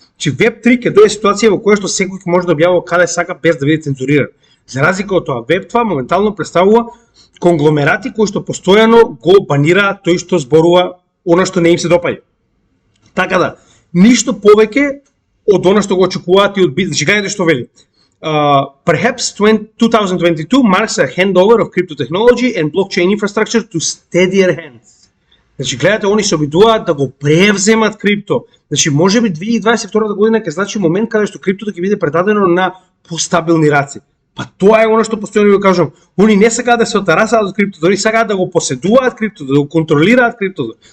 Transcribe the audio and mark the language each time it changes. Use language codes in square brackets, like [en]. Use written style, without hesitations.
[mk] Чи Web 3 ќе дое ситуација во која што секој може да објавува каде сака без да биде цензуриран. За разлика од тоа, Web 2 моментално представува конгломерати кои што постојано го банираат тој што зборува она што не им се допаѓа. Така да, ништо повеќе од она што го очекуваат и од бизнес. Значи, гледате што вели. [en] Perhaps 2022 marks a handover of crypto technology and blockchain infrastructure to steadier hands. [mk] Значи, гледате, они се обидуваат да го превземат крипто. Значи, можеби 2022 година ќе значи момент каде што криптото ќе биде предадено на постабилни раце. Па тоа е она што постојано ви кажам. Они не сакаат да се отарасаат од криптото, они сакаат да го поседуваат криптото, да го контролираат криптото.